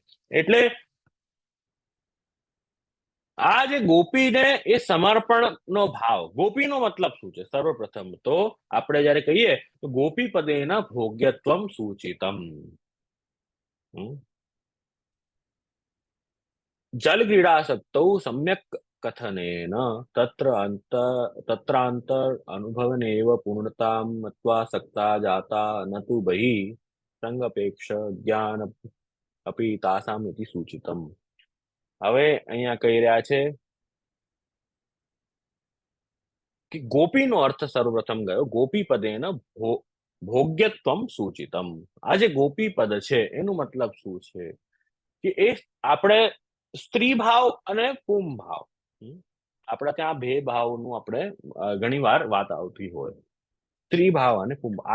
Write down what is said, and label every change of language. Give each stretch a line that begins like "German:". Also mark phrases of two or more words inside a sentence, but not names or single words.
Gujarati: એટલે આ જે ગોપીને એ સમર્પણનો ભાવ, ગોપીનો મતલબ શું છે? સર્વપ્રથમ તો આપણે જયારે કહીએ તો ગોપી
Sanskrit: પદેના ભોગ્યત્વમ સૂચિતમ. જલ ક્રીડાસક્તૌ સમ્યક कथनेन तत्रांतर अनुभवनेव पूर्णतां मत्वा सक्ता जाता न तु बहिः संगपेक्ष ज्ञान अपि तासाम इति सूचितम।
Gujarati: હવે અહીંયા કહી રહ્યા છે કે ગોપીનો અર્થ સર્વપ્રથમ ગયો
Sanskrit: ગોપી પદેન ભોગ્યત્વમ સૂચિતમ।
Gujarati: આ જે ગોપી પદ છે એનું મતલબ શું છે કે એ આપણે સ્ત્રી ભાવ અને પુમ ભાવ, આપણા ત્યાં બે ભાવનું આપણે ઘણી વાર વાત આવતી હોય, સ્ત્રી ભાવ અને પુમ ભાવ।